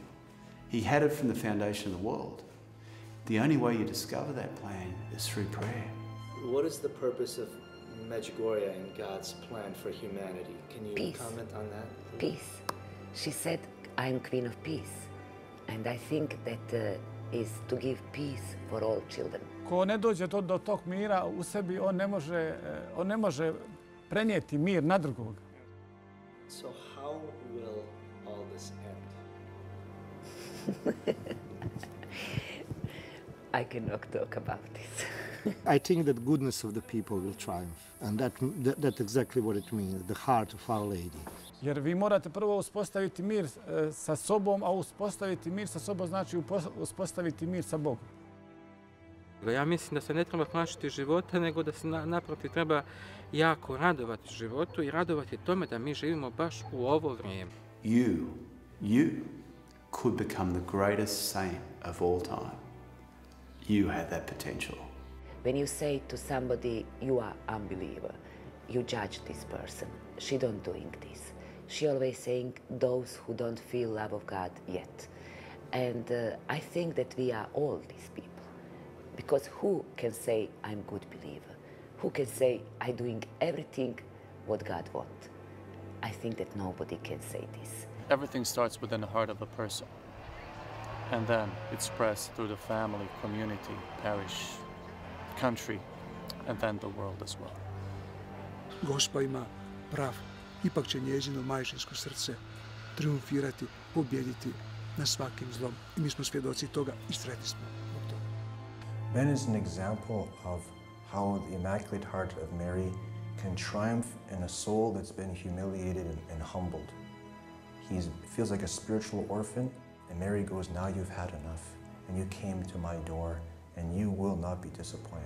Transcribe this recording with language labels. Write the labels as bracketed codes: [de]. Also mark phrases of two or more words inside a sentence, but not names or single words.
[en] He had it from the foundation of the world. The only way you discover that plan is through prayer. What is the purpose of Medjugorje and God's plan for humanity? Can you comment on that? Peace. She said, I'm Queen of Peace. And I think that is to give peace for all children. [hr] Ko ne dođe do tog mira u sebi, on ne može prenijeti mir na drugog. [en] So how will all this end? I cannot talk about this. I think that goodness of the people will triumph, and that's exactly what it means, the heart of Our Lady. [hr] Jer vi morate prvo uspostaviti mir sa sobom, a uspostaviti mir sa sobom znači uspostaviti mir sa Bogom. Ja mislim da se ne treba plašiti života, nego da se naprotiv treba jako radovati životu i radovati tome da mi živimo baš u ovo vrijeme. [en] You could become the greatest saint of all time. You have that potential. When you say to somebody, you are unbeliever, you judge this person. She don't doing this. She always saying those who don't feel love of God yet. And I think that we are all these people. Because who can say I'm good believer? Who can say I'm doing everything what God wants? I think that nobody can say this. Everything starts within the heart of a person. And then it spreads through the family, community, parish, country, and then the world as well. [hr] Gospa ima pravo. Ipak će njezino majčinsko srce triumfirati, pobjediti na svakim zlom. I mi smo svjedoci toga i sretni smo zbog toga. [en] Ben is an example of how the Immaculate Heart of Mary can triumph in a soul that's been humiliated and humbled. He feels like a spiritual orphan, and Mary goes, now you've had enough, and you came to my door, and you will not be disappointed.